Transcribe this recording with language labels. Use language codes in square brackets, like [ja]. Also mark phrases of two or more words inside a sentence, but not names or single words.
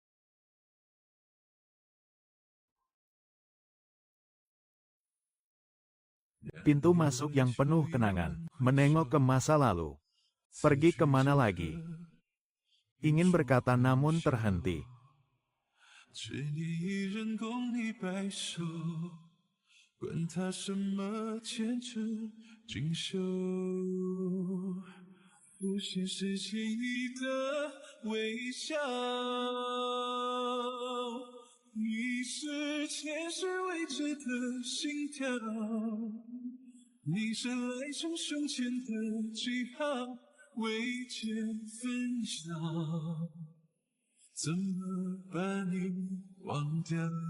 [id] Pintu masuk yang penuh kenangan. Menengok ke masa lalu. Pergi kemana lagi? Ingin berkata namun terhenti. [zh] 执念一人共你白首，管他什么前程锦绣。无限是情意的微笑，你是前世未知的心跳，你是来生胸前的记号，未见分晓，怎么把你忘掉